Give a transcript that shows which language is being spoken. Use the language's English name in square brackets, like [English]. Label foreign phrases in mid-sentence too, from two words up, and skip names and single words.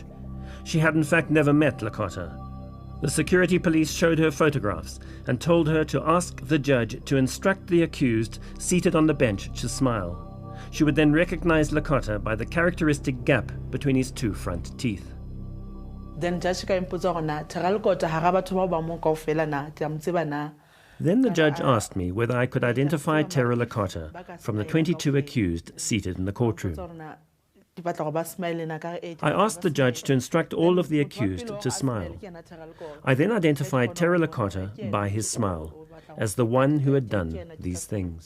[English] She had in fact never met Lakota. The security police showed her photographs and told her to ask the judge to instruct the accused seated on the bench to smile. She would then recognize Lakota by the characteristic gap between his two front teeth. Then judge [Tswana] ka impotsa gore na Terra Lakota ha ga batho ba ba mo kaofela na ke a mtseba na. [English] Then the judge asked me whether I could identify Terra Lakota from the 22 accused seated in the courtroom. I asked the judge to instruct all of the accused to smile. I then identified Terra Lakota by his smile as the one who had done these things.